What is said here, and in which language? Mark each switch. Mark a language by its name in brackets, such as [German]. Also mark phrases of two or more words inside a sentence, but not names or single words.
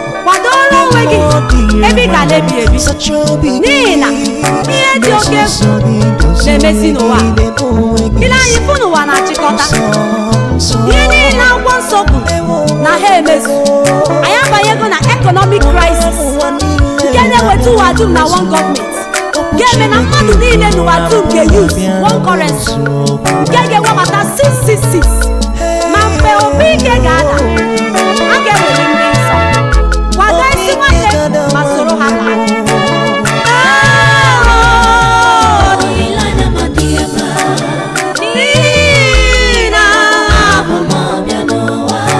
[Igbo] Kwadoro onwe gị ebe ị ga na-ebi ebi. N'ihi na ihe dị oke egwu na-emezi n'ụwa. Ile anyị fụ n'ụwa na-achịkọta. Ihe niile akwụkwọ nsọ kwuru na ha emezu. Anyị abanyego na [English] economic crisis [Igbo] nke na-eweta ụwa dum na [English] one government. [Igbo] Ga-eme na mmadụ niile n'ụwa dum ga-use [English] one currency [Igbo] nke ga-ewebata [English] six six six. [Igbo] Ma mgbe opi ike ga-ada, a ga-ewere ndị nsọ. Kwado ezi nwanne ma soro ha laa. Olileanya m adịghị ebe a. N'ihi na Abụ m ọbịa n'ụwa.